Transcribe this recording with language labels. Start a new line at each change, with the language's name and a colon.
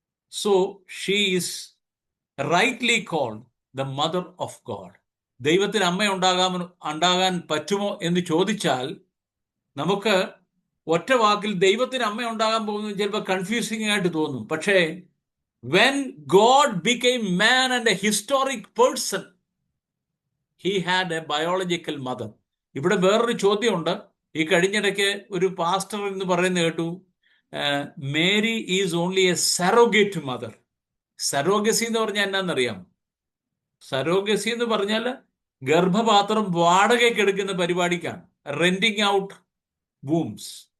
English: So she is rightly called the mother of God.
Malayalam: ദൈവത്തിന് അമ്മ ഉണ്ടാകാൻ പറ്റുമോ എന്ന് ചോദിച്ചാൽ നമുക്ക് ഒറ്റ വാക്കിൽ ദൈവത്തിന് അമ്മ ഉണ്ടാകാൻ പോകുന്നത് ചിലപ്പോൾ കൺഫ്യൂസിംഗ് ആയിട്ട് തോന്നും.
English: പക്ഷേ when God became man and a historic person, he had a biological mother.
Malayalam: ഇവിടെ വേറൊരു ചോദ്യമുണ്ട്. ഈ കഴിഞ്ഞിടയ്ക്ക് ഒരു പാസ്റ്റർ എന്ന് പറയുന്നത് കേട്ടു,
English: Mary is only a surrogate mother.
Malayalam: Surrogacy എന്ന് പറഞ്ഞാൽ എന്നാന്നറിയാം? സറോഗസി എന്ന് പറഞ്ഞാൽ ഗർഭപാത്രം വാടകയ്ക്ക് എടുക്കുന്ന പരിപാടിക്കാണ്,
English: Renting out wombs.